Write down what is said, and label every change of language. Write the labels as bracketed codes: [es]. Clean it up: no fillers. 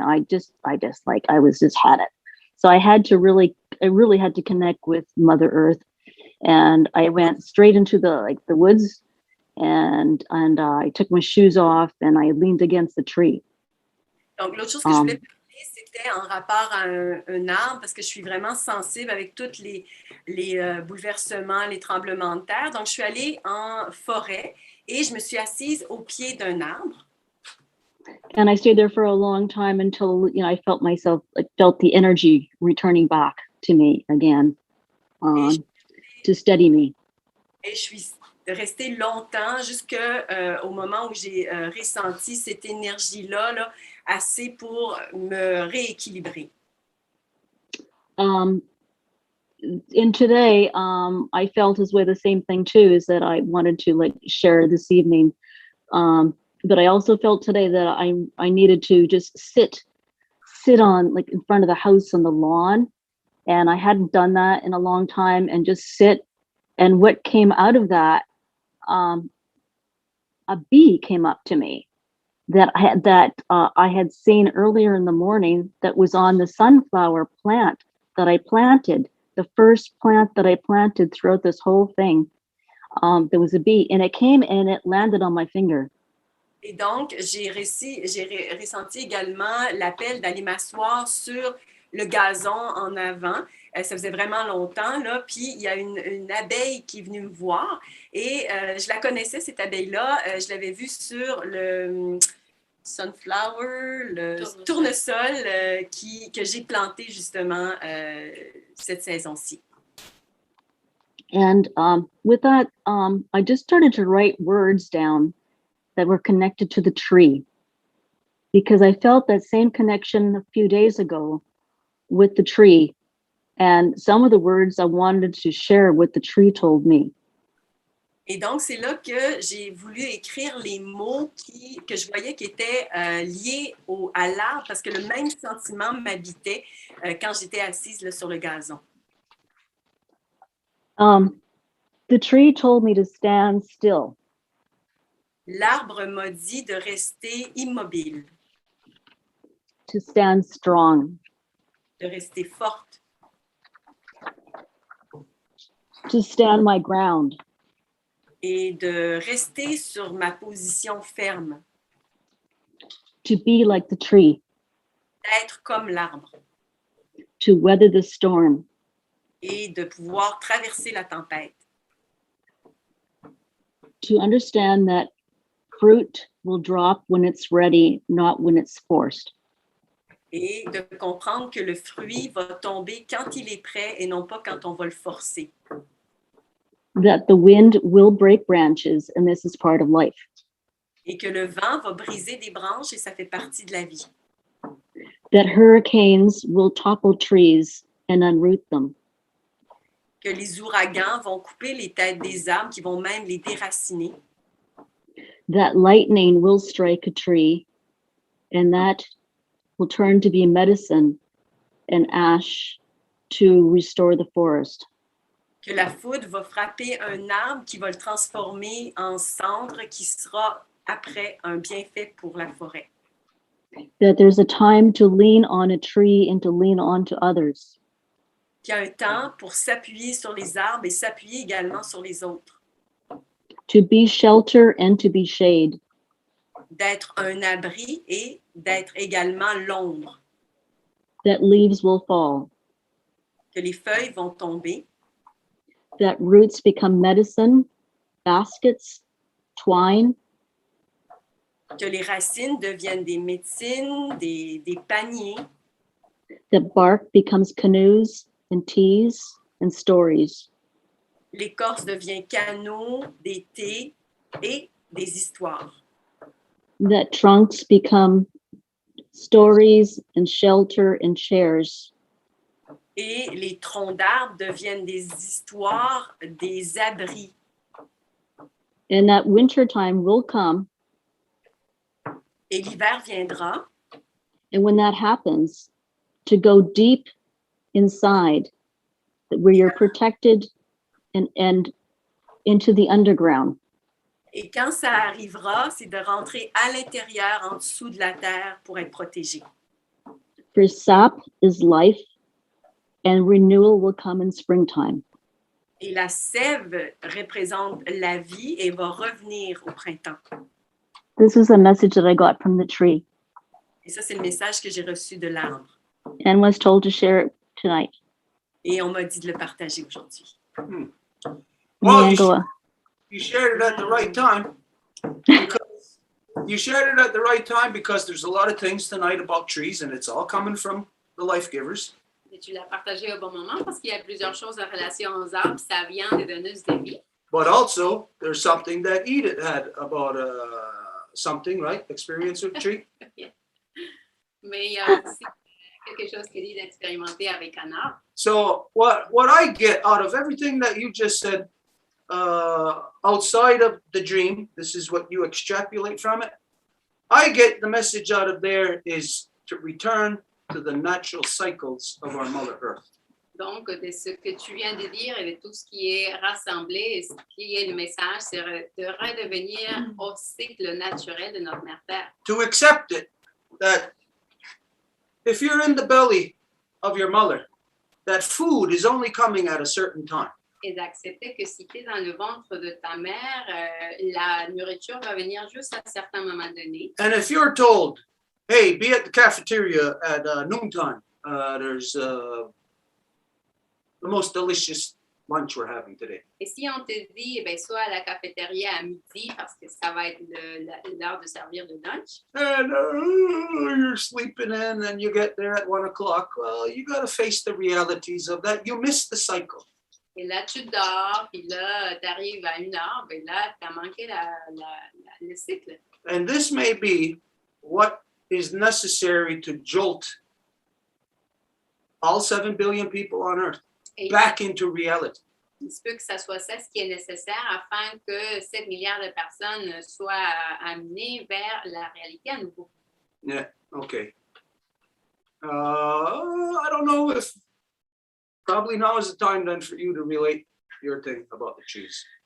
[en] I was just had it. So I really had to connect with Mother Earth, and I went straight into the woods and I took my shoes off and I leaned against the tree. [fr] Donc, l'autre chose que je voulais parler, c'était en rapport à un arbre, parce que je suis vraiment sensible avec tous les bouleversements, les tremblements de terre. Donc, je suis allée en forêt et je me suis assise au pied d'un arbre. [en] And I stayed there for a long time until, I felt the energy returning back to me again, to steady me. [fr] Et je suis restée longtemps jusqu'au moment où j'ai ressenti cette énergie-là, assez pour me rééquilibrer. [en] And today, I felt as well the same thing too, is that I wanted to share this evening. But I also felt today that I needed to just sit on in front of the house on the lawn. And I hadn't done that in a long time, and just sit. And what came out of that, a bee came up to me that I had seen earlier in the morning that was on the sunflower plant that I planted, the first plant that I planted throughout this whole thing. There was a bee, and it came and it landed on my finger. [fr] Et donc, j'ai ressenti également l'appel d'aller m'asseoir sur le gazon en avant. Ça faisait vraiment longtemps, là. Puis, il y a une abeille qui est venue me voir. Et je la connaissais, cette abeille-là. Je l'avais vue sur le sunflower, le tournesol que j'ai planté justement cette saison-ci. [en] And with that, I just started to write words down that were connected to the tree, because I felt that same connection a few days ago with the tree, and some of the words I wanted to share what the tree told me. [fr] Et donc, c'est là que j'ai voulu écrire les mots que je voyais qui étaient liés à l'arbre, parce que le même sentiment m'habitait quand j'étais assise là, sur le gazon. [en] The tree told me to stand still. [fr] L'arbre m'a dit de rester immobile. [en] To stand strong. [fr] De rester forte. [en] To stand my ground. [fr] Et de rester sur ma position ferme. [en] To be like the tree. [fr] D'être comme l'arbre. [en] To weather the storm. [fr] Et de pouvoir traverser la tempête. [en] To understand that fruit will drop when it's ready, not when it's forced. [fr] Et de comprendre que le fruit va tomber quand il est prêt et non pas quand on va le forcer. [en] That the wind will break branches, and this is part of life. [fr] Et que le vent va briser des branches et ça fait partie de la vie. [en] That hurricanes will topple trees and unroot them. [fr] Que les ouragans vont couper les têtes des arbres, qui vont même les déraciner. [en] That lightning will strike a tree, and that will turn to be medicine and ash to restore the forest. [fr] Que la foudre va frapper un arbre qui va le transformer en cendre, qui sera après un bienfait pour la forêt. [en] That there's a time to lean on a tree and to lean on to others. [fr] Qu'il y a un temps pour s'appuyer sur les arbres et s'appuyer également sur les autres. [en] To be shelter and to be shade. [fr] D'être un abri et d'être également l'ombre. [en] That leaves will fall. [fr] Que les feuilles vont tomber. [en] That roots become medicine, baskets, twine. [fr] Que les racines deviennent des médecines, des paniers. [en] That bark becomes canoes and teas and stories. [fr] L'écorce devient canot, des thés et des histoires. [en] That trunks become stories and shelter and chairs. [fr] Et les troncs d'arbres deviennent des histoires, des abris. [en] And that winter time will come. [fr] Et l'hiver viendra. [en] And when that happens, to go deep inside, where you're protected and into the underground. [fr] Et quand ça arrivera, c'est de rentrer à l'intérieur, en dessous de la terre, pour être protégé. [en] For sap is life, and renewal will come in springtime. [fr] Et la sève représente la vie et va revenir au printemps. [en] This is a message that I got from the tree [fr] Et ça, c'est le message que j'ai reçu de l'arbre. [en] and was told to share it tonight. [fr] Et on m'a dit de le partager aujourd'hui. [en] Well, Nyangwa. you shared it at the right time. Because you shared it at the right time because there's a lot of things tonight about trees, and it's all coming from the life givers. [fr] Et tu l'as partagé au bon moment parce qu'il y a plusieurs choses en relation aux arbres, ça vient des donneuses de vie. [en] But also, there's something that Edith had about something, right? Experience with tree. Yeah. [fr] Mais il y a aussi quelque chose qui est d'expérimenter avec un arbre. [en] So what I get out of everything that you just said, outside of the dream, this is what you extrapolate from it. I get the message out of there is to return to the natural cycles of our Mother Earth. [fr] Donc, de ce que tu viens de dire et de tout ce qui est rassemblé, et ce qui est le message, c'est de redevenir au cycle naturel de notre mère Terre. [en] To accept it, that if you're in the belly of your mother, that food is only coming at a certain time. [fr] Et d'accepter que si tu es dans le ventre de ta mère, la nourriture va venir juste à un certain moment donné. [en] And if you're told, hey, be at the cafeteria at noontime, there's the most delicious lunch we're having today. [fr] Et si on te dit, eh bien, sois à la cafétéria à midi parce que ça va être l'heure de servir le lunch. [en] And you're sleeping in and you get there at 1 o'clock. Well, you got to face the realities of that. You miss the cycle. [fr] Et là, tu dors, puis là, tu arrives à 1 heure, ben là, tu as manqué le cycle. [en] And this may be what is necessary to jolt all 7 billion people on Earth [fr] Et [en] back into reality. [fr] il se peut que ça soit ça ce qui est nécessaire afin que 7 milliards de personnes soient amenées vers la réalité à nouveau. [en] Yeah, okay. I don't know if probably now is the time then for you to relate your thing about the trees.